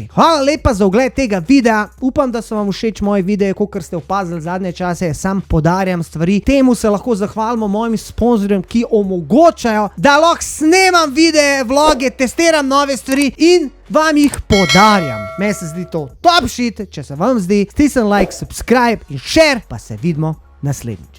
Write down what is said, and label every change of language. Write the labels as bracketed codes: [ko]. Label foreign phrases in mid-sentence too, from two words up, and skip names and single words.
[sl] Hvala lepa za ogled tega videa. Upam, da so vam všeč moji videi, kakor ste opazili zadnje čase, sam podarjam stvari. Temu se lahko zahvalimo mojim sponzorjem, ki omogočajo, da lahko snemam videe, vloge, testiram nove stvari in vam jih podarjam. Meni se zdi to [en] top shit, [sl] če se vam zdi, stisni like, subscribe in share, pa se vidimo naslednjič.